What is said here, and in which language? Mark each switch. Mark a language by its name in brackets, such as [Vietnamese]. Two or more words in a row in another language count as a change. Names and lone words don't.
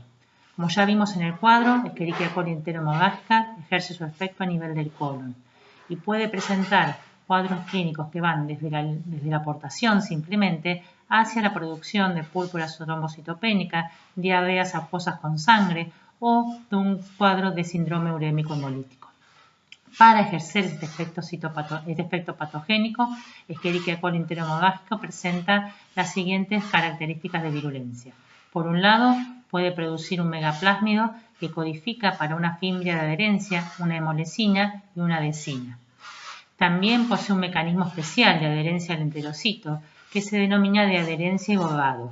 [Spanish] Como ya vimos en el cuadro, Escherichia coli enterohemogágica ejerce su efecto a nivel del colon y puede presentar cuadros clínicos que van desde la aportación simplemente hacia la producción de púrpura trombocitopénica, diarreas acuosas con sangre o de un cuadro de síndrome urémico hemolítico. Para ejercer este efecto patogénico, Escherichia coli enterohemogágica presenta las siguientes características de virulencia. Por un lado, puede producir un megaplásmido que codifica para una fimbria de adherencia, una hemolecina y una adhesina. También posee un mecanismo especial de adherencia al enterocito que se denomina de adherencia y bogado.